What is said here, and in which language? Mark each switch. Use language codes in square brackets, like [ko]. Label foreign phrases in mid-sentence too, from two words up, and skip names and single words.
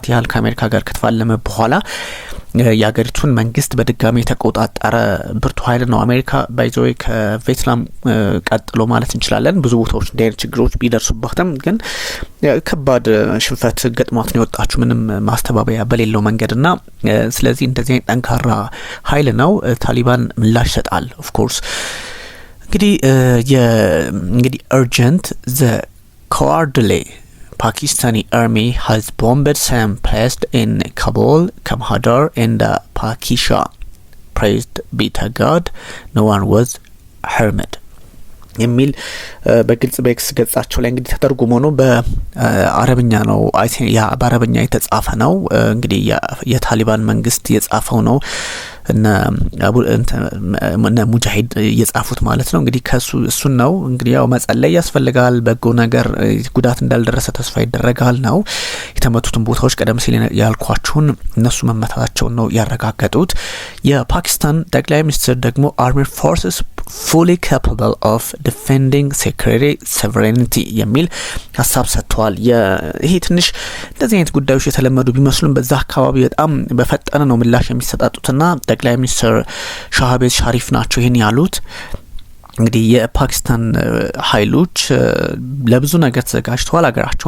[am] ያህል ከአሜሪካ ጋር ከተፋለመ በኋላ የሀገሪቱን መንግስት በድጋሚ የተቆጣጠረ ብርቱ ኃይል ነው። አሜሪካ [en] by the way [am] ከቪየትናም ቀጥሎ ማለት እንችላለን ብዙ ቦታዎች እንደ ችግሮች ቢደርሱባትም ግን ከባድ ሽንፈት ገጥሟት ነው የወጣችው ምንም ማስተባበያ በሌለው መንገድና ስለዚህ እንደዚህ አይነት ጠንካራ ኃይል ነው። ታሊባን ምላሽ ይሰጣል። [en] of course እንግዲህ urgent the cowardly Pakistani army has bombed some places in Kabul, Kandahar and Pakisha. Praised be to God, no one was harmed. [am] የሚል በግልጽ በኤክስ ገጻቸው ላይ እንግዲህ ተተርጉሞ ነው በአረብኛ ነው በአረብኛ የተጻፈ ነው። እንግዲህ የታሊባን መንግስት የጻፈው ነው እና ሙጃሂድ የጻፉት ማለት ነው። እንግዲህ እሱን ነው እንግዲህ ያው መጸለይ ያስፈልጋል፣ በጎ ነገር ጉዳት እንዳልደረሰ ተስፋ ይደረጋል ነው። የተመቱትን ቦታዎች ቀደም ሲል ያልኳችሁን እነሱ መመታታቸውን ነው ያረጋገጡት። የፓኪስታን ጠቅላይ ሚኒስትር ደግሞ [en] Armed Forces fully capable of defending security sovereignty [am] የሚል ሀሳብ ሰጥተዋል። ይሄ ትንሽ እንደዚህ አይነት ጉዳዮች የተለመዱ ቢመስሉም በዛ አካባቢ በጣም በፈጠነ ነው ምላሽ የሚሰጣጡትና ጠቅላይ ሚኒስትር ሻህቤዝ ሻሪፍ ናቸው ይሄን ያሉት። እንግዲህ የፓኪስታን ኃይሎች ለብዙ ነገር ተዘጋጅተዋል። ሀገራቸውን